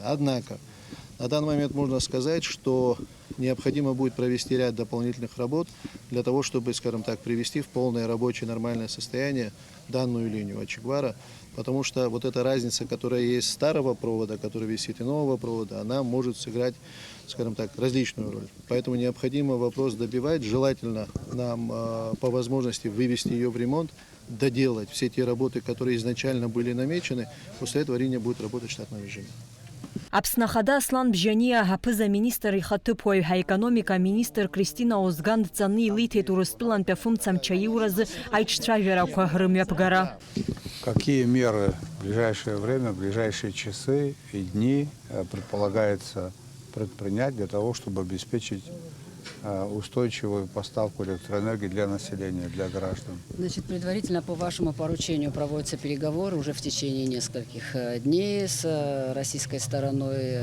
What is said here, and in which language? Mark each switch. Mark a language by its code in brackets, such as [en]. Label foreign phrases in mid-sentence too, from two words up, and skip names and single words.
[ru] Однако, на данный момент можно сказать, что необходимо будет провести ряд дополнительных работ для того, чтобы, скажем так, привести в полное рабочее нормальное состояние данную линию Ачигвара, потому что эта разница, которая есть старого провода, который висит, и нового провода, она может сыграть, скажем так, различную роль. Поэтому необходимо вопрос добивать, желательно нам по возможности вывести ее в ремонт, доделать все те работы, которые изначально были намечены, после этого линия будет работать в штатном режиме. [ab] Аԥсны Ахада Аслан Бжьаниа ҳаԥыза министр ихаҭыԥуаҩ аекономика министр Кристина Озган дҵаны илиҭеит Урыстәылантәи афымцамч аиуразы аиҿцәажәарақәа рымҩаԥгара. [ru] Какие меры в ближайшее время, в ближайшие часы и дни предполагается предпринять для того, чтобы обеспечить устойчивую поставку электроэнергии для населения, для граждан. Значит, предварительно по вашему поручению проводятся переговоры уже в течение нескольких дней с российской стороной.